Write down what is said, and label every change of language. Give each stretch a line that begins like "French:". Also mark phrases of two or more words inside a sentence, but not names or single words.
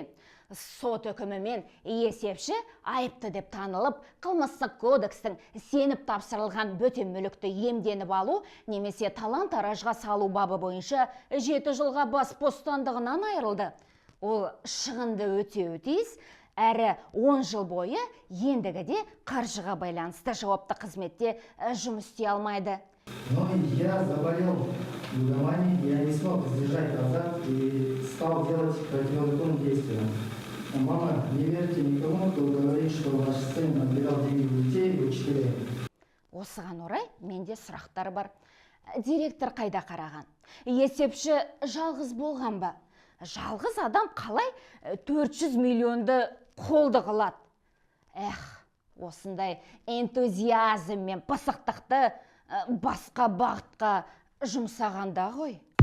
Kazakh: Сот үкімімен есепші айыпты деп танылып, қылмыстық кодекстің сеніп тапсырылған бөтен мүлікті иемденіп алу немесе талан-таражға салу бабы бойынша 7 жылға бас бостандығынан айырылды. Ол шығынды өтеуі тиіс, әрі 10 жыл бойы ендігіде қаржыға байланысты жауапты қызметте жұмыс істей алмайды.
Russian: Но я заболел лудоманией, я не смог сдержать азарт и стал делать противозаконные действия. Мама, не верьте никому, кто говорит, что ваш сын отбирал деньги у детей и учителей.
Kazakh: Осыған орай менде сұрақтар бар. Директор қайда қараған? Есепші жалғыз болған ба? Жалғыз адам қалай 400 миллионды қолды қылады? Осындай энтузиазм мен пысықтықты басқа бағытқа жұмсағанда ғой.